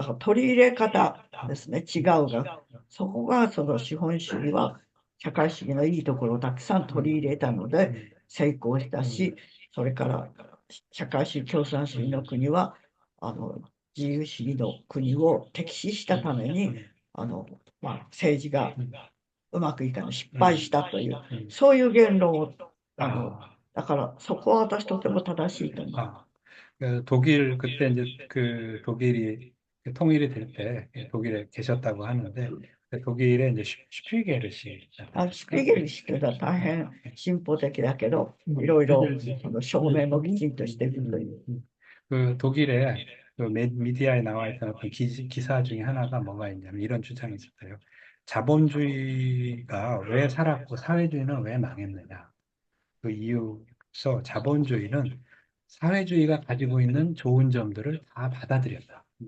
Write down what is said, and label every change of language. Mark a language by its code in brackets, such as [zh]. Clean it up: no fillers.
[ja] だから取り入れ方ですね、違うが、そこがその資本主義は社会主義のいいところをたくさん取り入れたので成功したし、それから社会主義、共産主義の国は自由主義の国を敵視したために政治がうまくいかない、失敗したという、そういう言論をだからそこは私とても正しいと思う。 [ko] 독일 그때 이제 그 독일이 통일이 될 때 독일에 계셨다고 하는데 독일에 이제 슈피게르시 [ja] シュピゲル氏は大変進歩的だけど、いろいろ証明もきちんとしているという。 [ko] 그 독일에 그 미디어에 나와 있던 어떤 기사 중에 하나가 뭐가 있냐면 이런 주장이 있었어요. 자본주의가 왜 살았고 사회주의는 왜 망했느냐. 그 이유서 자본주의는 사회주의가 가지고 있는 좋은 점들을 다 받아들였다.